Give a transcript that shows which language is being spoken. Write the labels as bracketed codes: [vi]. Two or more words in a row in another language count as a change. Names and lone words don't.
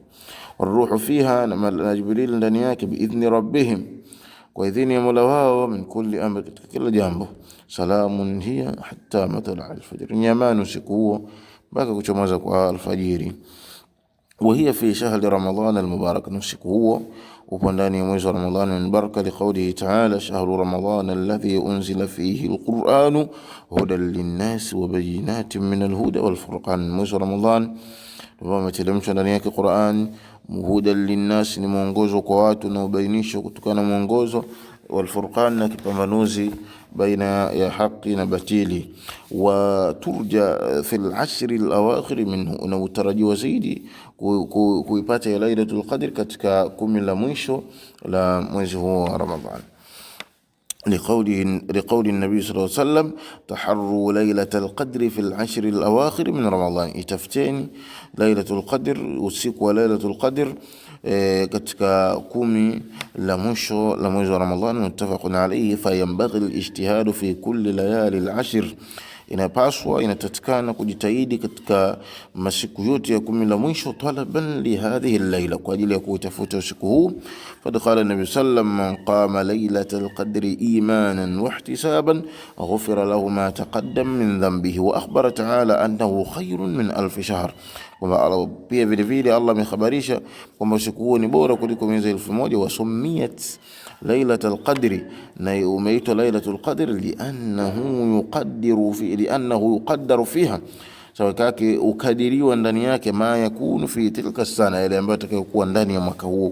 [ar] والروح فيها, [sw] na Jibril ndani yake, [ar] بإذن ربهم, [sw] kwa idhini ya Mola wao, [ar] من كل أمر, [sw] katika kila jambo. [ar] سلام هي حتى مطلع الفجر, [sw] nyamanu usiku huo mpaka kuchomoza kwa alfajiri. [ar] وهي في شهر رمضان المبارك, [sw] usiku huo upo ndani ya mwezi wa Ramadhani al-mubarak, [ar] لقوله تعالى شهر رمضان الذي أنزل فيه القرآن هدى للناس وبينات من الهدى والفرقان. [sw] Mwezi wa Ramadhan ndio umeteremshwa ndani yake Qur'an, [ar] هدى للناس, [sw] ni mwongozo kwa watu na ubainisho kutokana na mwongozo, wal-furqan, na kipambanuzi baina ya haki na batili. [ar] وترجى في العشر الأواخر منه, [sw] na utarajiwa zaidi kuipata Lailatul Qadr katika 10 la mwisho la mwezi huu wa Ramadhan. [ar] لقول النبي صلى الله عليه وسلم: تحروا ليلة القدر في العشر الأواخر من رمضان. itafteni ليلة القدر, [sw] usiku wa Lailatul Qadr katika 10 la mwisho la mwezi wa Ramadhan. [ar] متفق عليه. فينبغي الاجتهاد في كل ليالي العشر, [sw] inapaswa, inatakikana kujitahidi katika masiku yote ya 10 la mwisho, [ar] طلبا لهذه الليلة, [sw] kwa ajili ya kutafuta usiku huu. [ar] فقال النبي سلم من قام ليلة القدر إيمانا واحتسابا غفر له ما تقدم من ذنبه. وأخبر تعالى أنه خير من ألف شهر, [sw] kwamba pia vile vile Allah amekhabarisha kwamba usiku huu ni bora kuliko miezi 1000. [ar] وسميت ليلة القدر, [sw] na umeitwa Lailatul Qadr [ar] لأنه يقدر فيها, [sw] sawa kake ukadiriwa ndani yake, [ar] ما يكون في تلك السنة, [sw] ile ambayo itakayokuwa ndani ya mwaka huo.